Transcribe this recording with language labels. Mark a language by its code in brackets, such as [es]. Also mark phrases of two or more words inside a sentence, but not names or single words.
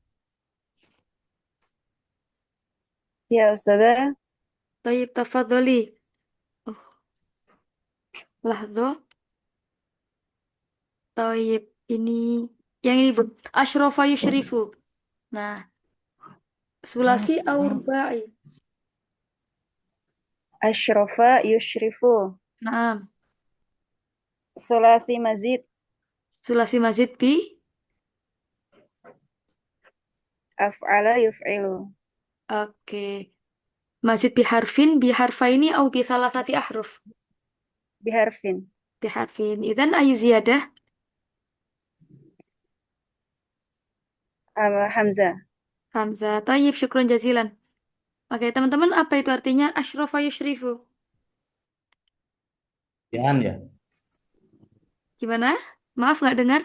[ar] يا أستاذة. طيب تفضلي. Oh، لحظة. [id] Tayyib ini yang ini Bu. [ar] أشرف يشرف. Nah، ثلاثي أو رباعي. أشرف يشرف. [id] Nah, [ar] ثلاثي مزيد. ثلاثي مزيد ب. أفعل يفعل. [id] Oke. [ar] مزيد بحرف، بحرفين أو بثلاثة أحرف. بحرف. بحرف. إذن أي زيادة. حمزة. [id] Hamzah. Tayyib, [ar] شكرا جزيلا. [id] Oke, teman-teman, apa itu artinya [ar] أشرف يشرف? [id] Berlebihan ya, Gimana? Maaf nggak dengar.